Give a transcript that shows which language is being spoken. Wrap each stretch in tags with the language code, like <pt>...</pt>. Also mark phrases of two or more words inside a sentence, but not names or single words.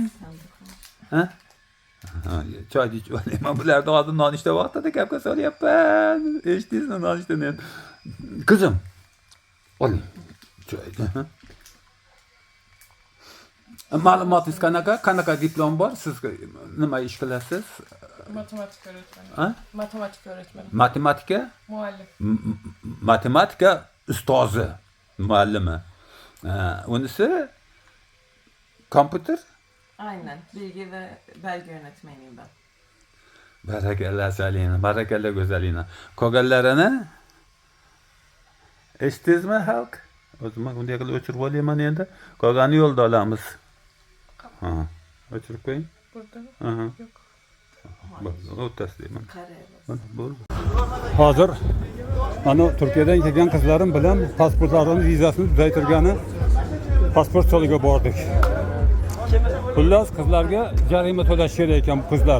<uz>Ha? Choy ichib olayman. Bularni hozir nonushta vaqtida gapga solyapman. Eshitdingizmi nonushtani? Qizim, oling choyni. Ma'lumotingiz qanaqa diplom bor? Siz nima ish qilasiz?</uz> <tr>Matematik öğretmeni.</tr> <uz>Ha?</uz> <tr>Matematik öğretmeni.</tr> <uz>Matematika? Muallim. Matematika ustozi, muallimi. Unisi kompüter?</uz> <tr>Aynen. Bilgi ve belge yönetmeniyim ben.</tr> <uz>Barakalla Salina, barakalla go'zalina. Qolganlarini eshitdingizmi xalq? O'zim bunday qilib o'chirib olayman endi. Qolgani yo'lda olamiz. Ha, o'chirib qo'ying.</uz> <tr>Burada mı? Aha. Yok.</tr> <uz>O'rtasidayman. Karayel. Hozir ana Turkiyadan kelgan qizlarim bilan pasportlarini vizasini uzaytirgani pasport stoliga bordik. Xullas qizlarga jarima to'lash kerak ekan qizlar.</uz>